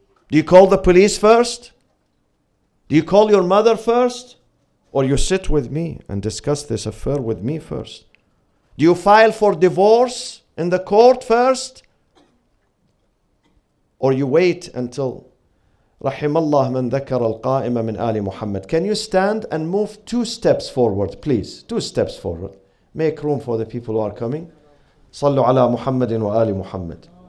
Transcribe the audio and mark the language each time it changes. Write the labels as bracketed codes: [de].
[en] Do you call the police first? Do you call your mother first? Or you sit with me and discuss this affair with me first? Do you file for divorce in the court first? Or you wait until [ar] رحم الله من ذكر القائم من آل Muhammad. [en] Can you stand and move 2 steps forward, please? 2 steps forward. Make room for the people who are coming. [ar] صلوا على محمد وآل محمد.